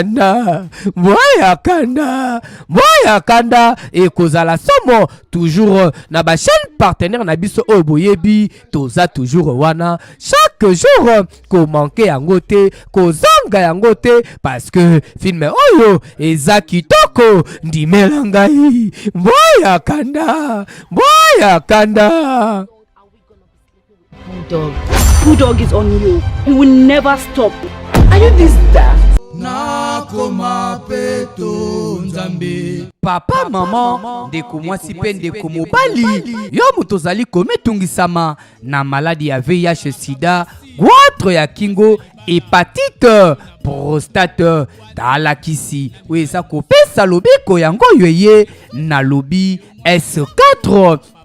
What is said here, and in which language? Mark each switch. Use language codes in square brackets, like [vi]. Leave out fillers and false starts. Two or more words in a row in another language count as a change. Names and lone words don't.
[ln] kanda ekozala somo toujours na ba chaîne partenaire na biso oyo boyebi toza toujours wana [fr] chaque jour [ln] ko manquer yango te kozanga yango te [fr] parce que [ln] film oyo eza kitoko ndimelangai mwaya kanda [en] Bulldog is on you. He will never stop. Are you this daft? [ln] Papa, maman, ndeko mwasi pe ndeko mobali, yo mutozali kometungisama na maladi ya VIH sida, goitre ya kingo, hépatite, prostate, talakisi, weza kopesa lobiko yango yoye na lobi S4,